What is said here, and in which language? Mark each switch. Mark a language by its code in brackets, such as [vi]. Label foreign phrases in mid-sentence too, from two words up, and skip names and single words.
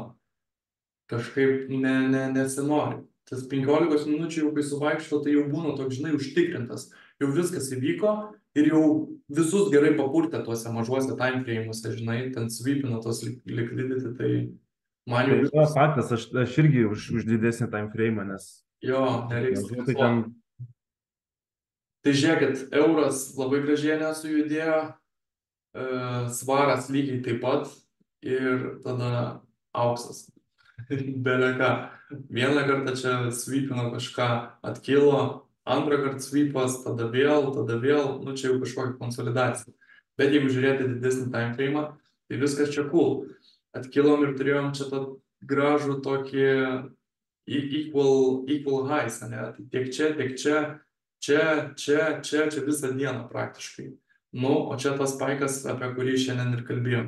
[lt] Kažkaip nesinori. Tas 15 minučių jau kai suvaikšto, tai jau būna toks, žinai, užtikrintas. Jau viskas įvyko ir jau visus gerai papurtė tuose mažuose [en] time frame'uose, [lt] žinai, ten sweepina tos liquidity, tai man jau... Tai yra faktas, aš irgi už didesnį [en] time frame, [lt] nes Jo, nereiks. mažiau tai ten Tai žiūrėkit, euras labai gražiai nesujudėjo, svaras lygiai taip pat ir tada auksas. Beleka. Vieną kartą čia sweepino kažką, atkilo, antrą kartą sweepas, tada vėl, nu čia jau kažkokia konsolidacija. Bet jeigu žiūrėti didesnį [en] time frame, [lt] tai viskas čia cool. Atkilom ir turėjom čia tą gražų tokį [en] equal highs, [lt] ne? Tai tiek čia visą dieną praktiškai. Nu, o čia tas spaikas, apie kurį šiandien ir kalbėjom.